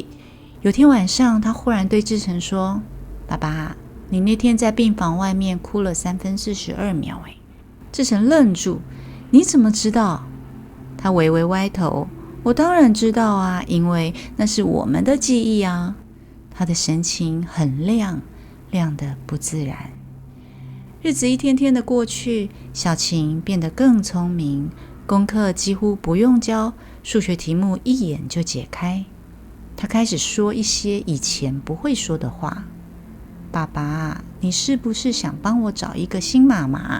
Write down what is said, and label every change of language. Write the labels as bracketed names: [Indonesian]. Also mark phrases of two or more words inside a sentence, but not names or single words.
[Chinese] 有天晚上，他忽然对志成說：“爸爸，你那天在病房外面哭了3分42秒。” 志成愣住：“你怎麼知道？” 他微微歪頭：“我當然知道啊，因為那是我們的記憶啊。” 他的神情很亮，亮得不自然。日子一天天的過去，小晴變得更聰明，功課幾乎不用教，數學題目一眼就解開。他開始說一些以前不會說的話。爸爸，你是不是想幫我找一個新媽媽？